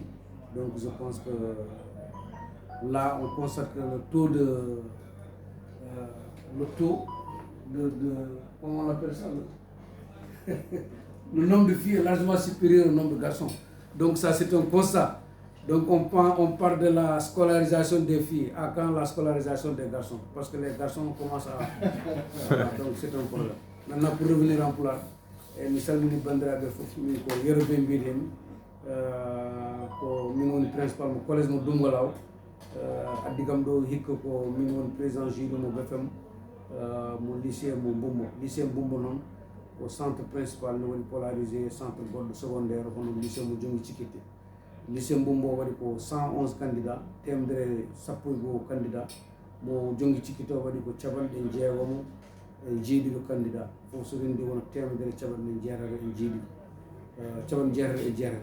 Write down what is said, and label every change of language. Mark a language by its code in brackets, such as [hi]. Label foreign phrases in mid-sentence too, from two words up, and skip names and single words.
[fr] Donc je pense que là, on constate que le taux de comment on appelle ça, le nombre de filles est largement supérieur au nombre de garçons. Donc ça, c'est un constat. Donc on part de la scolarisation des filles à quand la scolarisation des garçons, parce que les garçons commencent à... Voilà, donc c'est un problème. Maintenant, pour revenir en pulaar, [ff] mi salmini bandiraɓe fof min ko yeroɓe mbiɗen ko min woni principal mo collège mo Doumgalaw, addi kam ɗo hikka ko min woni [fr] président jury [ff] mo BFM mo lycée mo Mbumbo. Lycée Mbumbo noon [fr] au centre principal [ff] ne woni polarisé centre goɗɗo secondaire hono lycée mo Jongi Cikkitte. Lycée Mbumbo waɗi ko 111 candidats, temedere sappo e goho candidat. Mo Jongi Cikkitte o waɗi ko capanɗe jeegom e jeeɗiɗo candidat. Fof so rendi wona temedere capanɗe jeetati e jeeɗiɗi, capanɗe jeetati e jeetati.